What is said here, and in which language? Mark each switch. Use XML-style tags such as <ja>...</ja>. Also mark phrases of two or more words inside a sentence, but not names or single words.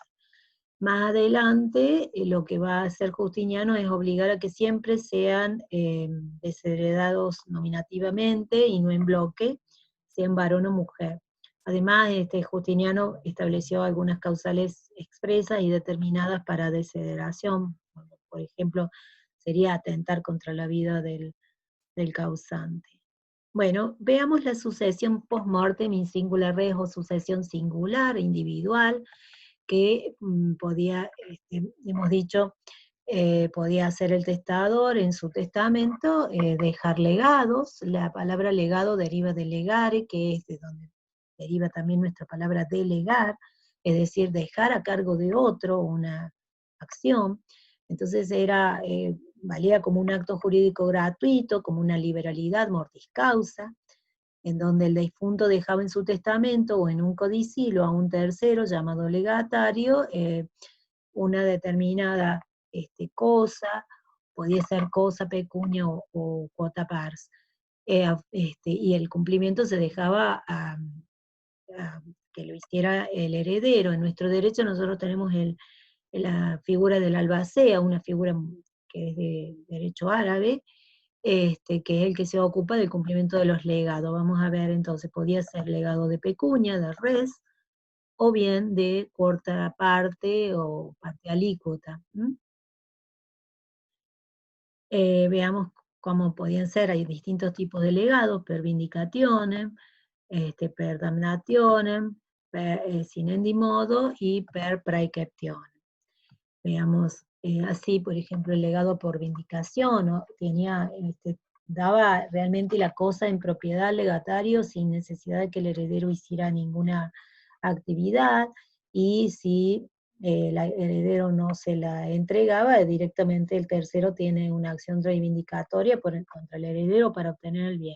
<es>Más adelante, lo que va a hacer Justiniano es obligar a que siempre sean desheredados nominativamente y no en bloque, sean varón o mujer. Además, Justiniano estableció algunas causales expresas y determinadas para desheredación. Por ejemplo, sería atentar contra la vida del causante. Bueno, veamos la sucesión</es> <la>post-mortem in singular res</la> <es>o sucesión singular, individual, que podía, hemos dicho, podía hacer el testador en su testamento, dejar legados. La palabra legado deriva de legare, que es de donde deriva también nuestra palabra delegar, es decir, dejar a cargo de otro una acción. Entonces valía como un acto jurídico gratuito, como una liberalidad</es> <la>mortis causa,</la> <es>en donde el difunto dejaba en su testamento o en un codicilo a un tercero llamado legatario una determinada cosa, podía ser cosa,</es> <la>pecunia o quota pars,</la> <es>y el cumplimiento se dejaba a que lo hiciera el heredero. En nuestro derecho nosotros tenemos la figura del albacea, una figura que es de derecho árabe, que es el que se ocupa del cumplimiento de los legados. Vamos a ver entonces, podía ser legado de pecunia, de res, o bien de cuarta parte o parte alícuota. Veamos cómo podían ser, hay distintos tipos de legados:</es> <la>per vindicationem, per damnationem, per sinendi modo y per praeceptionem.</la> <es>Veamos, así, por ejemplo, el legado por vindicación, ¿no? Daba realmente la cosa en propiedad al legatario sin necesidad de que el heredero hiciera ninguna actividad, y si el heredero no se la entregaba, directamente el tercero tiene una acción reivindicatoria contra el heredero para obtener el bien.</es>